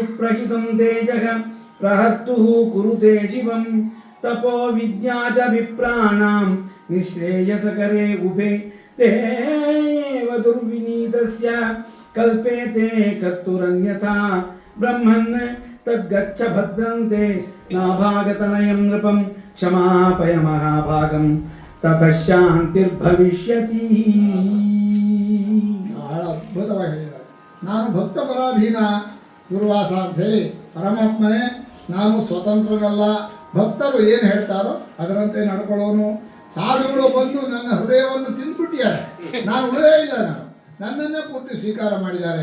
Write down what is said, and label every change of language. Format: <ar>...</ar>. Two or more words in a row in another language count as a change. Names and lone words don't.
<sa>प्रहितं तेजः प्रहर्तुः कुरुते शिवं तपो विद्या च विप्राणां निःश्रेयसकरे उभे तेव दुर्विनीतस्य कल्पेते कर्तुरन्यथा ब्रह्मन् तद्गच्छ भद्रन्ते नाभागतनयं नृपं क्षमापय महाभागं ततः शान्तिर्भविष्यति.</sa> <kn>ಬಹಳ ಅದ್ಭುತವಾಗಿ ಹೇಳಿದ್ದಾರೆ. ನಾನು ಭಕ್ತ ಪರಾಧೀನ ದುರ್ವಾಸ ಅಂಥೇಳಿ ಪರಮಾತ್ಮನೇ, ನಾನು ಸ್ವತಂತ್ರರಲ್ಲ, ಭಕ್ತರು ಏನು ಹೇಳ್ತಾರೋ ಅದರಂತೆ ನಡ್ಕೊಳ್ಳೋನು. ಸಾಧುಗಳು ಬಂದು ನನ್ನ ಹೃದಯವನ್ನು ತಿಂದ್ಬಿಟ್ಟಿದ್ದಾರೆ, ನಾನು ಉಳಿದೇ ಇಲ್ಲ, ನನ್ನನ್ನೇ ಪೂರ್ತಿ ಸ್ವೀಕಾರ ಮಾಡಿದ್ದಾರೆ.</kn>